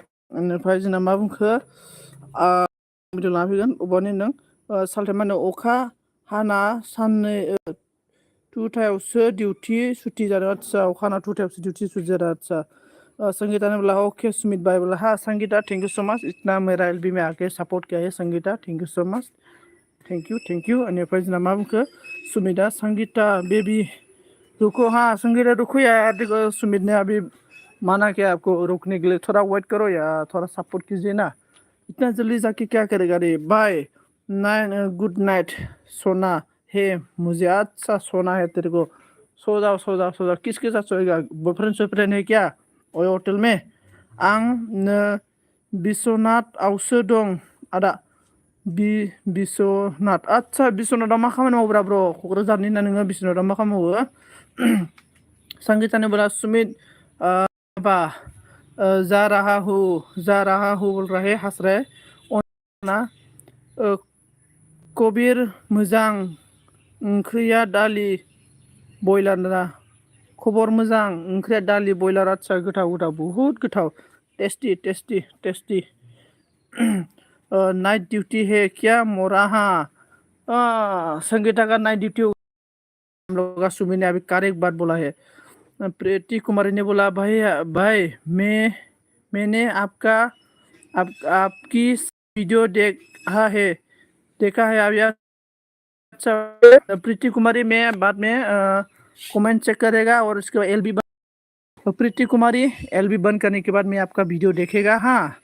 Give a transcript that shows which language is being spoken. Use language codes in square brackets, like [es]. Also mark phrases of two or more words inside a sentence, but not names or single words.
[brx] बेनिफ्राय जोंना मा बुंखो भिडिअ लाना फैगोन अबावनि नों सालथाय मा होनो अखा हाना साननै टुटायावसो डिउटि सुटि जादों आदसा अखा हाना टुटायावसो डिउटि सुटि जादों आदसा [hi] संगीता ने बोला ओके सुमित भाई बोला हाँ संगीता [en] thank you so much [hi] इतना मेरा एलबी में आके सपोर्ट किया है संगीता [en] thank you so much thank you [brx] बेनिफ्राय जोंना मा बुंखो [hi] सुमिता संगीता बेबी रुको हाँ संगीता रुको यार देखो सुमित ने अभी माना क्या आपको रुकने के लिए थोड़ा वेट करो यार थोड़ा सपोर्ट कीजिए ना इतना जल्दी जाके क्या करेगा रे [en] bye good [hi] नाइट सोना है मुझे अच्छा सोना है तेरे को सो जाओ किसके साथ सोएगा बॉयफ्रेंड है क्या [brx] ओए हटेल में आं बिश्वनाथ आवसो दं आदा बिश्वनाथ आदसा बिश्वनाथआव मा खामानि मावोब्रा ब्र क'क्राझारनि ना नोङो बिश्वनाथआव मा खामानि मावो [hi] संगीता ने बोला सुमित बा जा रहा हूँ बोल रहा है हंस रहा है ना [brx] कबीर मोजां ओंख्रिया दालि बयलार ना खबर मोजां ओंख्रिया दालि बयलार आदसा गोथाव बुहुत गोथाव टेस्टी [hi] नाइट ड्यूटी है क्या मोरा हाँ संगीता का नाइट ड्यूटी हम लोग का सुमी ने अभी करेक्ट बात बोला है प्रीति कुमारी ने बोला भाई मैंने आपकी वीडियो देखा है अभी अच्छा प्रीति कुमारी में बाद में कमेंट चेक करेगा और उसके बाद एलबी प्रीति कुमारी एलबी बंद करने के बाद मैं आपका वीडियो देखेगा हाँ